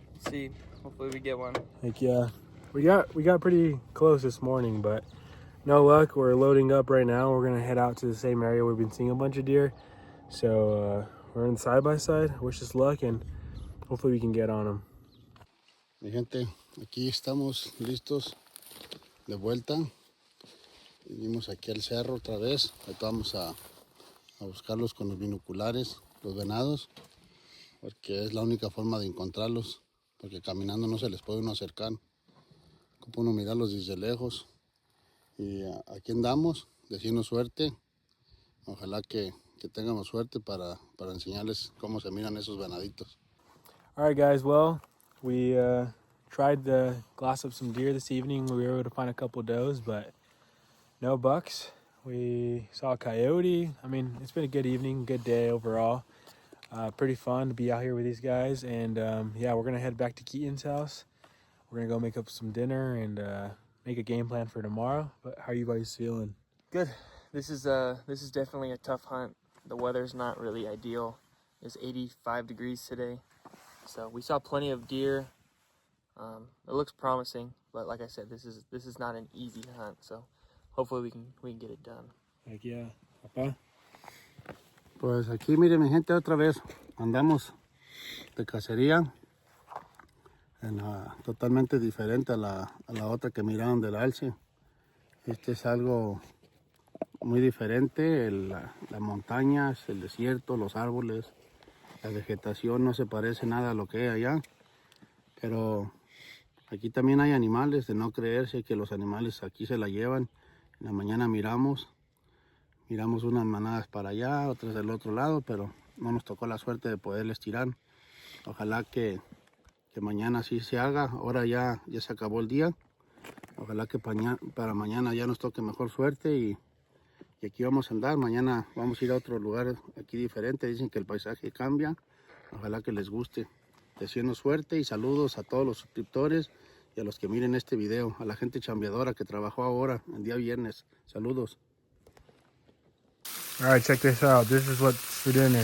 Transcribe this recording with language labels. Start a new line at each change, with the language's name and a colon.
English: See, hopefully we get one. Like, yeah, we got pretty close this morning, but no luck. We're loading up right now. We're gonna head out to the same area we've been seeing a bunch of deer. So we're in side by side. Wish us luck and hopefully we can get on them.
Spanish: Mi gente, aquí estamos listos de vuelta. Vinimos aquí al cerro otra vez. Ahorita vamos a buscarlos con los binoculares, los venados, porque es la única forma de encontrarlos, porque caminando no se les puede uno acercar. Como uno mirarlos desde lejos. Y aquí andamos, deseando suerte. Ojalá que tengamos suerte para enseñarles cómo se miran esos venaditos.
English: Alright guys, well, we tried to glass up some deer this evening. We were able to find a couple does, but no bucks. We saw a coyote. I mean, it's been a good evening, good day overall. Pretty fun to be out here with these guys. And yeah, we're gonna head back to Keaton's house. We're gonna go make up some dinner and make a game plan for tomorrow. But how are you guys feeling? Good. This is definitely a tough hunt. The weather's not really ideal. It's 85 degrees today. So we saw plenty of deer. It looks promising, but like I said, this is not an easy hunt. So hopefully we can get it done. Heck yeah. Papá?
Spanish: Pues aquí miren mi gente, otra vez andamos de cacería. totalmente diferente a la otra que miraron del alce. Este es algo muy diferente, las montañas, el desierto, los árboles, la vegetación no se parece nada a lo que hay allá, pero aquí también hay animales, de no creerse que los animales aquí se la llevan. En la mañana miramos unas manadas para allá, otras del otro lado, pero no nos tocó la suerte de poderles tirar. Ojalá que mañana sí se haga. Ahora ya se acabó el día. Ojalá que para mañana ya nos toque mejor suerte y aquí vamos a andar. Mañana vamos a ir a otro lugar aquí diferente. Dicen que el paisaje cambia. Ojalá que les guste. Deseando suerte y saludos a todos los suscriptores y a los que miren este video. A la gente chambeadora que trabajó ahora, el día viernes. Saludos.
English: All right, check this out. This is what's for dinner.